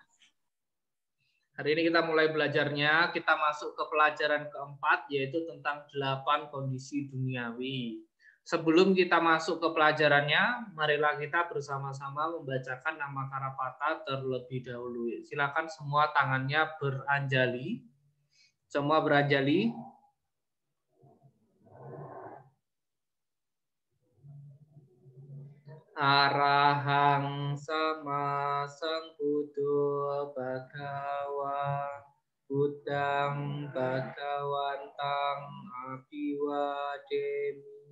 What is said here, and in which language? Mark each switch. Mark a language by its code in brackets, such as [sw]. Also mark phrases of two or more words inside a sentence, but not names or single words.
[id] Kita masuk ke pelajaran keempat, yaitu tentang 8 kondisi duniawi. Sebelum kita masuk ke pelajarannya, marilah kita bersama-sama membacakan nama Karapata terlebih dahulu. Silakan semua tangannya beranjali. Semua beranjali. [pi] Arahang sama Sambuddho Bhagawa Buddhang Bhagawantang Abhiwademi.